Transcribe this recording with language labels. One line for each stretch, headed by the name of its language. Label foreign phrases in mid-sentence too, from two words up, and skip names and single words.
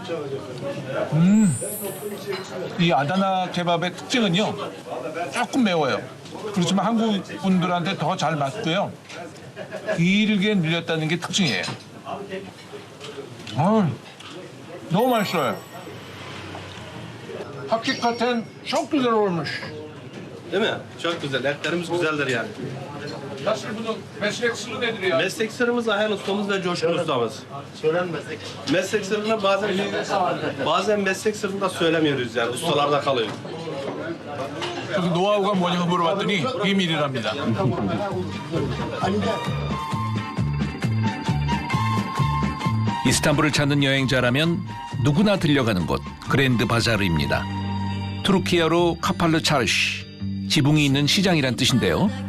Korean: 이 아다나 케밥의 특징은요, 조금 매워요. 그렇지만 한국 분들한테 더 잘 맞고요. 길게 늘렸다는 게 특징이에요. 너무 맛있어요.
Turkish: Hakikaten çok güzel olmuş. Değil mi? Çok güzel. Etlerimiz güzeldir yani. Nasıl bunun meslek sırrı nedir ya? Meslek sırrımız Ayhan ustamız ve Coşkun ustamız. Meslek sırrını bazen meslek sırrını da söylemiyoruz yani. Ustalarda kalıyor.
Korean: 그 노하우가 뭐냐고 물어봤더니 비밀이랍니다. 이스탄불을 찾는 여행자라면 누구나 들려가는 곳 그랜드 바자르입니다. 투르키아로 카팔르 차르시, 지붕이 있는 시장이란 뜻인데요.